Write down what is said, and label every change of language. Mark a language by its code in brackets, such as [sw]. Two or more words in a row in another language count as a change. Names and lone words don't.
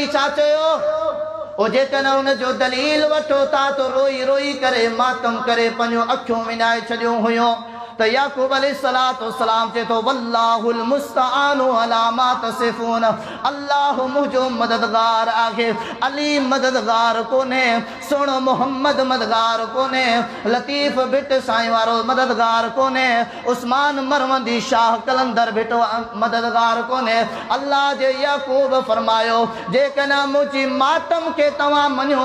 [sd] छा चयो ओ जेकॾहिं उन जो दलील वठो था त रोई रोई करे मातम करे पंहिंजो अखियूं विञाए छॾियो हुयो त याकूब [ar] عليه الصلاة والسلام [sd] चए थो [ar] والله المستعان على ما تصفون [sd] अल्लाह मुंहिंजो मददगार आहे अली मददगार कोन्हे सुहिणो मोहम्मद मददगार कोन्हे लतीफ़ भिट साईं वारो मददगार कोन्हे उस्मान मरवंदी शाह कलंदर भिट मददगार कोन्हे अल्लाह जे याकूब फरमायो जेकॾहिं मुंहिंजी मातम खे तव्हां मञो